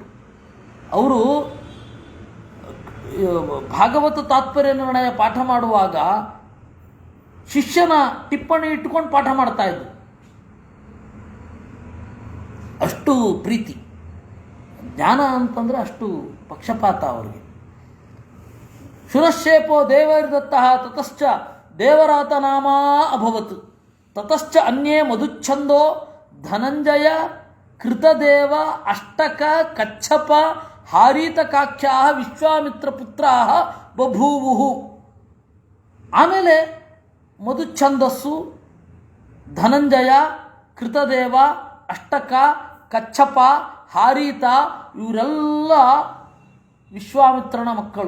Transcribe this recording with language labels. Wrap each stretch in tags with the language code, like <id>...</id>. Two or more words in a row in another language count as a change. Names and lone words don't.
<kn>ಅವರು ಭಾಗವತ ತಾತ್ಪರ್ಯ ನಿರ್ಣಯ ಪಾಠ ಮಾಡುವಾಗ ಶಿಷ್ಯನ ಟಿಪ್ಪಣಿ ಇಟ್ಟುಕೊಂಡು ಪಾಠ ಮಾಡ್ತಾ ಇದ್ರು. ಅಷ್ಟು ಪ್ರೀತಿ, ಜ್ಞಾನ ಅಂತಂದರೆ ಅಷ್ಟು ಪಕ್ಷಪಾತ ಅವರಿಗೆ.</kn> <sa>ಶುನಶೇಪೋ ದೇವೈರ್ದತ್ತ ತತಶ್ಚ ದೇವರಾತ ನಾಮ ಅಭವತ್ ತತಶ್ಚ ಅನ್ಯೇ ಮಧುಚ್ಛಂದೋ ಧನಂಜಯ ಕೃತದೇವ ಅಷ್ಟಕ ಕಚ್ಚಪ ಹಾರೀತಕಾಖ್ಯಾ ವಿಶ್ವಾಮಿತ್ರ ಪುತ್ರಾ ಬಭೂವು.</sa> <kn>ಆಮೇಲೆ ಮಧುಚ್ಛಂದಸ್ಸು, ಧನಂಜಯ, ಕೃತದೇವ, ಅಷ್ಟಕ, ಕಚ್ಚಪ, ಹಾರೀತ ಇವರೆಲ್ಲ ವಿಶ್ವಾಮಿತ್ರನ ಮಕ್ಕಳು.</kn>